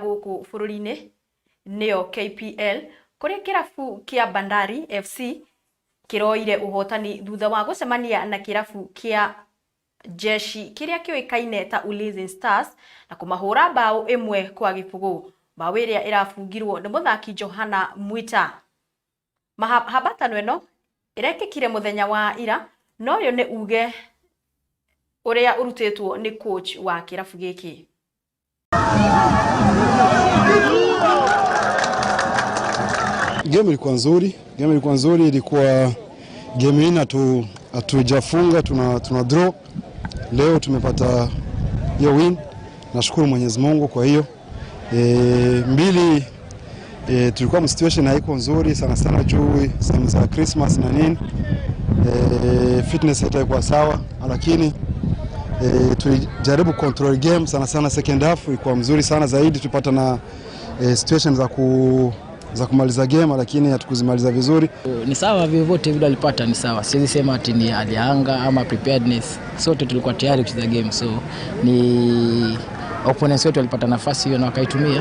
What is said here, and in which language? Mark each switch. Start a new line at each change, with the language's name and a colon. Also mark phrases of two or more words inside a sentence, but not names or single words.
Kikuyu: gũkũ bũrũri-inĩ nĩyo KPL kũrĩa kĩrabu kĩa Bandari FC kĩroire ũhotani thutha wa gũcemania na kĩrabu kĩa Jeshi kĩrĩa kĩoĩkaine ta Ulinzi Stars na kũmahũra mbaũ 1-0. Mbaũ ĩrĩa ĩrabungirwo nĩ mũthaki Johana Mwita. Mahabatano ĩno ĩrekĩkire mũthenya wa ira no ũyũ nĩ uge uria urutetwo ni coach wa kirabu giki.
Swahili: Game ilikuwa nzuri, ilikuwa game hii hatujafunga, tuna draw. Leo tumepata hiyo win. Nashukuru Mwenyezi Mungu kwa hiyo. Mbili tulikuwa situation haiko nzuri sana juu za Christmas na nini. Fitness haikuwa sawa lakini tulijaribu control game sana
English: second half
Swahili: ilikuwa mzuri sana zaidi, tupata na situation za kumaliza game lakini hatukuzimaliza vizuri. Ni sawa vyovyote vile alipata ni sawa. Siwezi sema ati ni alianga ama preparedness. Sote tulikuwa tayari kucheza game, so ni opponents wetu walipata nafasi hiyo na wakaitumia.